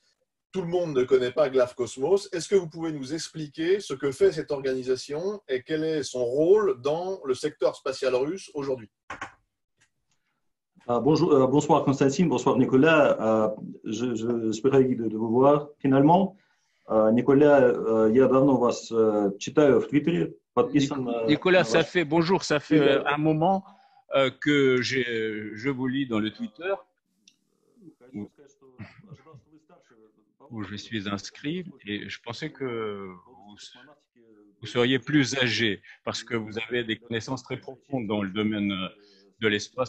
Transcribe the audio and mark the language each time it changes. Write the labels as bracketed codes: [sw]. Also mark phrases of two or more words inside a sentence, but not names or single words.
[fr] Tout le monde ne connaît pas Glafkosmos. Est-ce que vous pouvez nous expliquer ce que fait cette organisation et quel est son rôle dans le secteur spatial russe aujourd'hui? Bonsoir Constantine, bonsoir Nicolas. Je suis ravi de vous voir finalement. [ru] Николя, я давно вас читаю в Твиттере, подписан [fr] Nicolas, [ru] на ваш... [fr] bonjour, ça fait un moment que je vous lis dans le Twitter où je suis inscrit et je pensais que vous seriez plus âgé parce que vous avez des connaissances très profondes dans le domaine de l'espace.